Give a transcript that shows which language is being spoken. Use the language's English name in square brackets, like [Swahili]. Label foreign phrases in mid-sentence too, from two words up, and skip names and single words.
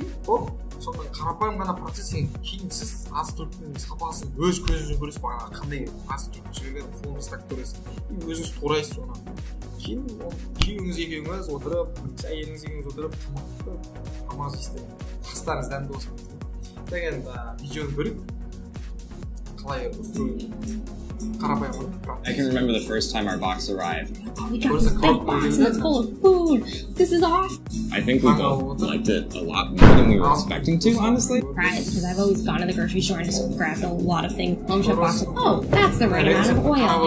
[Kazakh] Сонымен қарапайым ғана процесс екен. Кейін сіз азық-түліктің сапасын өз көзіңізбен көресіз, бағана қандай азық-түлік жіберген қолыңызды ұстап көресіз. Өзіңіз турайсыз оны. Кейін күйеуіңіз екеуіңіз отырып, әйеліңіз екеуіңіз отырып, тамақ жейсіздер. Тастарыңыз дәмді болсын деген видеоны көрейік. Қалай устроен қарапайым ғой. [English] I can remember the first time our box arrived. Oh, we got this big box and it's full of food. This is awesome. I think we both liked it a lot more than we were expecting to, honestly. Surprised because I've always gone to the grocery store and just grabbed a lot of things. Home Chef box. Oh, that's the right amount of oil.